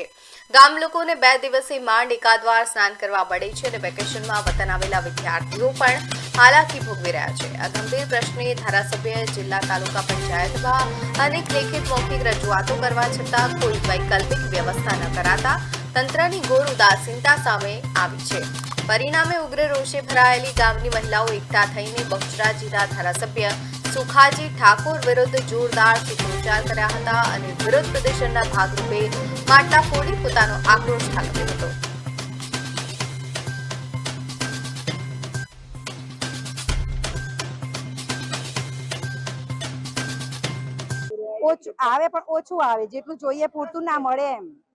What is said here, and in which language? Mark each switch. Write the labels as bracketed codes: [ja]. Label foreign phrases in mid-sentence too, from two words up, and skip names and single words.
[gu] ગામ લોકોને 2 દિવસે માંડ એકાદવાર સ્નાન કરવા મળે છે અને વેકેશનમાં વતન આવેલા વિદ્યાર્થીઓ પણ હાલાકી ભોગવી રહ્યા છે। આ ગંભીર પ્રશ્ને ધારાસભ્ય જિલ્લા તાલુકા પંચાયતમાં અનેક લેખિત મૌખિક રજૂઆતો કરવા છતાં કોઈ વૈકલ્પિક વ્યવસ્થા ન કરાતા તંત્રની ઘોર ઉદાસીનતા સામે આવી છે। પરિણામે ઉગ્ર રોષે ભરાયેલી ગામની મહિલાઓ એકઠા થઈને બહુચરાજીના ધારાસભ્ય સુખાજી ઠાકુર વિરુદ્ધ જોરદાર સૂત્રોચ્ચાર કર્યા હતા અને વિરોધ પ્રદર્શનના ભાગરૂપે માટલા ફોડી પોતાનો આક્રોશ ઠાલવ્યો હતો। ઓછું આવે પણ ઓછું આવે, જેટલું જોઈએ પૂરતું ના મળે એમ।